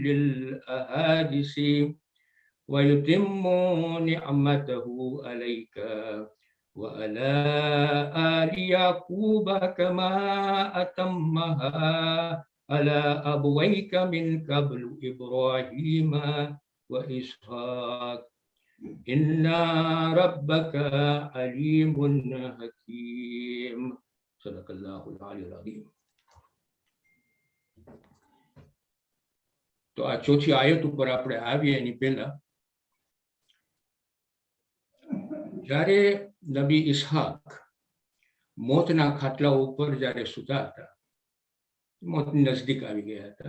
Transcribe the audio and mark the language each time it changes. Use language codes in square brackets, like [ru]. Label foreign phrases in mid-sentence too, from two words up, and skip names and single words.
[ar] الأحاديث ويتم نعمته عليك وعلى آل يعقوب كما أتمها على أبويك من قبل إبراهيم وإسحاق إن ربك عليم حكيم. صدق الله العلي العظيم. [gu] તો આ ચોથી આયત ઉપર આપણે આવીએ એની પહેલા જ્યારે નબી ઇસ્હાક મોતના ખાટલા ઉપર જ્યારે સૂતા હતા, મોતની નજદીક આવી ગયા હતા.